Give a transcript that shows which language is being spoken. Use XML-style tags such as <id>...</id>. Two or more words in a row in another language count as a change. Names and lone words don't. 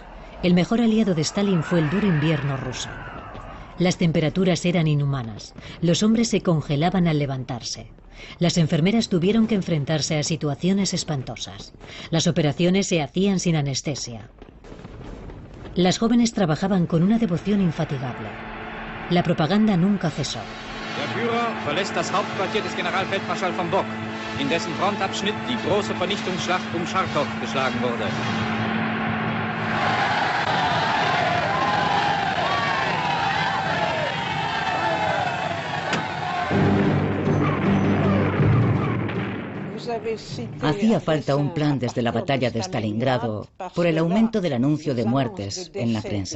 <es>El mejor aliado de Stalin fue el duro invierno ruso. Las temperaturas eran inhumanas. Los hombres se congelaban al levantarse. Las enfermeras tuvieron que enfrentarse a situaciones espantosas. Las operaciones se hacían sin anestesia. Las jóvenes trabajaban con una devoción infatigable. La propaganda nunca cesó.</es> <de>Der Führer verlässt das Hauptquartier des Generalfeldmarschall von Bock, in dessen Frontabschnitt die große Vernichtungsschlacht um Charkow geschlagen wurde.</de> <es>Hacía falta un plan desde la batalla de Stalingrado por el aumento del anuncio de muertes en la prensa.</es>